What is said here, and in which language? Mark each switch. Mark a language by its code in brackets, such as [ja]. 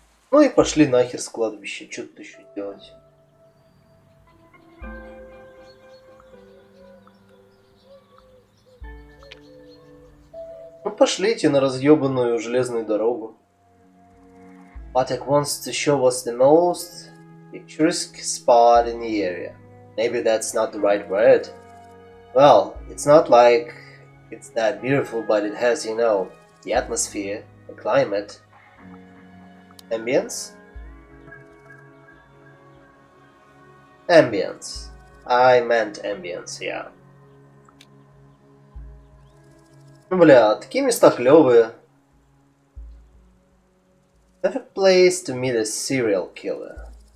[ru] Ну и пошли нахер с кладбища. Что тут еще делать? Ну пошлите на разъебанную железную дорогу. [en] Patek wants to show us the most picturesque spot in the area. Maybe that's not the right word. Well, it's not like it's that beautiful, but it has, you know, the atmosphere, the climate. Ambience? Ambience. I meant ambience, yeah. [ru] Ну, бля, такие места клевые. [en] Perfect place to meet a serial killer.